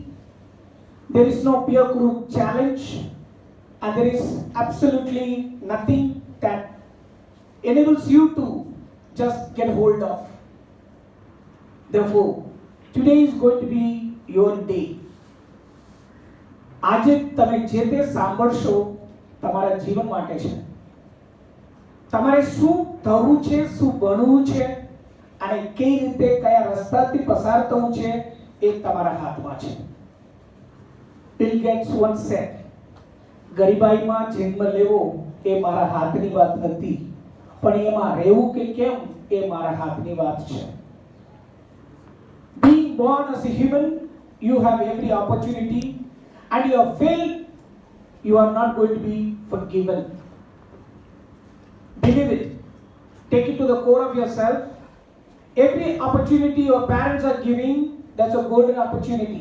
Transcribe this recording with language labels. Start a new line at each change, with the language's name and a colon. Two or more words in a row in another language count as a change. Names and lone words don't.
English: There is no peer group challenge, and there is absolutely nothing that enables you to just get hold of. Therefore, today is going to be your day.
Gujarati: આજે તમે જે તે સાંભળશો તમારા જીવન માટે છે. તમારે શું થવું છે, શું બનવું છે અને કઈ રીતે કયા રસ્તાથી પસાર થવું છે એ તમારા હાથમાં છે.
English: બિલ ગેટ્સ once said,
Gujarati: ગરીબાઈમાં જન્મ લેવો એ મારા હાથની વાત નથી, પણ એમાં રહેવું કે કેમ એ મારા હાથની વાત છે.
English: Being born as a human, you have every opportunity, and you have failed, you are not going to be forgiven. Believe it. Take it to the core of yourself. Every opportunity your parents are giving, that's a golden opportunity.